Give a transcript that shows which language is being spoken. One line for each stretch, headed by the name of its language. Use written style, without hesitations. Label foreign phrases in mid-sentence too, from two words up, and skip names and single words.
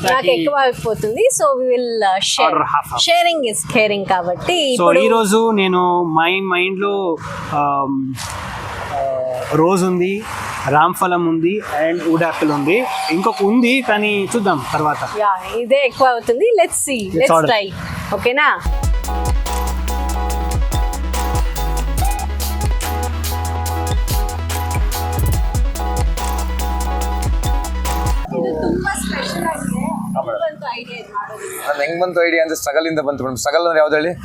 Telugu: నాకు ఎక్కువ అయిపోతుంది. సో
English: we will sharing is caring
Telugu: కాబట్టి. సో ఈ రోజు నేను మైండ్ లో రోజ్ ఉంది, రామ్ఫలం ఉంది అండ్
English: wood apple
Telugu: ఉంది, ఇంకొక ఉంది కానీ చూద్దాం తర్వాత. ఇదే ఎక్కువ అవుతుంది.
English: let's see, let's try.
Telugu: ఓకేనా?
Kannada: ಹೆಂಗ್ ಬಂತು ಐಡಿಯಾ ಅಂದ್ರೆ ಸ್ಟ್ರಗಲ್ ಇಂದ ಬಂತು ಮೇಡಮ್. ಸ್ಟ್ರಗಲ್ ಅಂದ್ರೆ ಯಾವ್ದು ಹೇಳಿ?